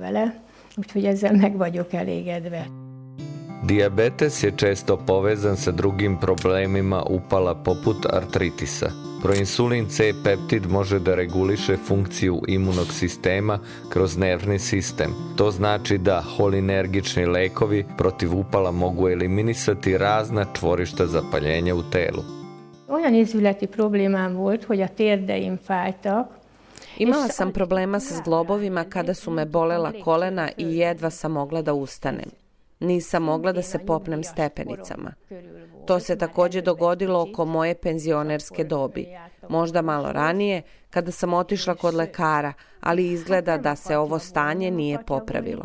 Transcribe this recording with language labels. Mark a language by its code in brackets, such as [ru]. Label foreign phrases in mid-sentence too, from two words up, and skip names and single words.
[sr] Dijabetes je često povezan sa drugim problemima upala poput artritisa. Proinsulin C-peptid može da reguliše funkciju imunog sistema kroz nervni sistem. To znači da holinergični lekovi protiv upala mogu eliminisati razna čvorišta zapaljenja u telu. [hu] Olyan izületi problémám volt, hogy a térdeim fájtak. [sr] Imala sam problema sa zglobovima kada su me bolela kolena i jedva sam mogla da ustanem. Nisam mogla da se popnem stepenicama. To se također dogodilo oko moje penzionerske dobi. Možda malo ranije, kada sam otišla kod lekara, ali izgleda da se ovo stanje nije popravilo.